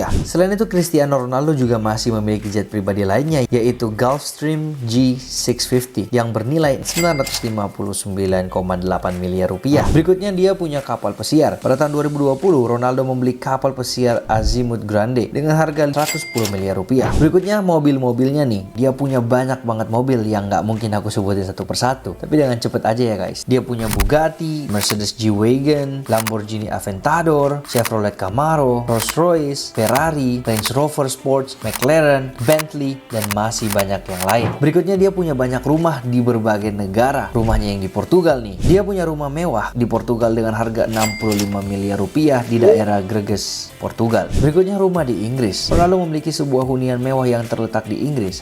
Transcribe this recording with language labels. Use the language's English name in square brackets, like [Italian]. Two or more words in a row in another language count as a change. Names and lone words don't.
[Indonesian] Selain itu, Cristiano Ronaldo juga masih memiliki jet pribadi lainnya yaitu Gulfstream G650 yang bernilai 959,8 miliar rupiah. Berikutnya dia punya kapal pesiar. Pada tahun 2020, Ronaldo membeli kapal pesiar Azimut Grande dengan harga 110 miliar rupiah. Berikutnya mobil-mobilnya nih. Dia punya banyak banget mobil yang nggak mungkin aku sebutin satu persatu. Tapi dengan cepet aja ya guys. Dia punya Bugatti, Mercedes G-Wagon, Lamborghini Aventador, Chevrolet Camaro, Rolls-Royce, Ferrari, Range Rover Sports, McLaren, Bentley, dan masih banyak yang lain. Berikutnya dia punya banyak rumah di berbagai negara. Rumahnya yang di Portugal nih. Dia punya rumah mewah di Portugal dengan harga 65 miliar rupiah di daerah Greges, Portugal. Berikutnya rumah di Inggris. Ronaldo memiliki sebuah hunian mewah yang terletak di Inggris.